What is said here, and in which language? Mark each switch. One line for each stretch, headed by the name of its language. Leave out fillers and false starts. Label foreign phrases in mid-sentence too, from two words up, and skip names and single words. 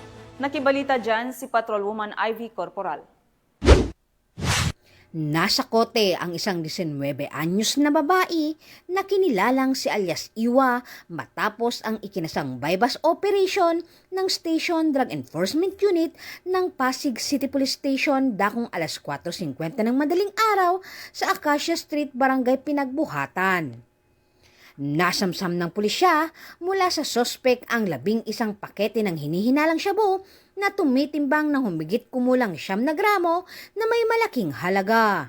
Filipino: Nakibalita dyan si Patrolwoman Ivy Corporal. Nasa kote ang isang 19 anyos na babae na kinilalang si alias Iwa matapos ang ikinasang
English: bypass operation
Filipino: ng Station Drug Enforcement Unit ng Pasig City Police Station dakong alas 4:50 ng madaling araw sa Acacia Street, Barangay Pinagbuhatan. Nasamsam ng pulisya mula sa sospek ang 11 pakete ng hinihinalang shabu na tumitimbang ng humigit kumulang 9 gramo na may malaking halaga.